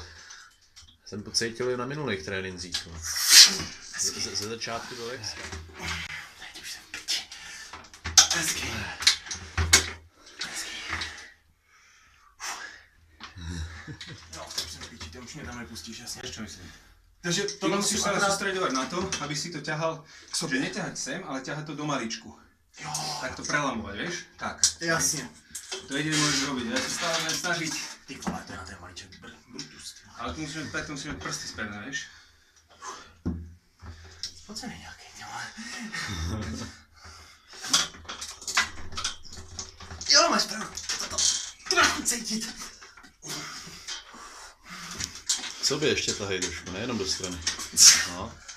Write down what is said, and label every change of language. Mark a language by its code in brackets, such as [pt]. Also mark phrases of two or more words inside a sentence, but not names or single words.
[cs] Jsem pocítil na minulých trénincích. Ze začátku do extra. Teď už jsem piči. Hezky. Jo, to už jsem piči, to už mě tam nepustíš, jasně. [sk] Víš, čo myslím? Takže Ty to musíš sa sústredovať na to, aby si to ťahal, že neťahať sem, ale ťahať to do maličku. [cs] Jo. [sk] Tak to prelamovať, vieš? Tak. [cs] Jasně. [sk] To jediné môžeš robiť, ja sa stále budem snažiť. [cs] Ty vole, to je na ten malíček brutus. [sk] Ale tu musíme mať prsty sperné, vieš? [cs] Spocený nějaký, těma. Jo, máš pravdu. To trochu cítit. K sobě ještě tahej trošku, nejenom do strany. No.